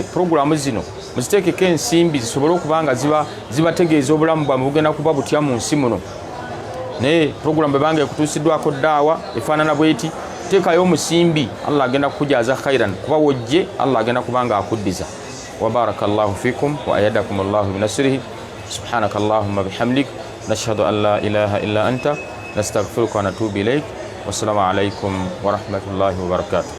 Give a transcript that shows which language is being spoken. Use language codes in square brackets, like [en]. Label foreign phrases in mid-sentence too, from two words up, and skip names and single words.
[lg] puroguramu zino muziteekeko ensimbi zisobole okubanga zibategeeza obulamu bwabwe bugenda kuba butya mu nsi muno naye puroguramu bwebanga ekutuusiddwako ddaawa efaanana bweti teekayo omusimbi allah agenda kukujaaza khairan kuba wojje allah agenda kubanga akuddiza [ar] وبارك الله فيكم وأيدكم الله بنصره سبحانك اللهم بحمدك نشهد أن لا إله إلا أنت نستغفرك ونتوب إليك والسلام عليكم ورحمة الله وبركاته.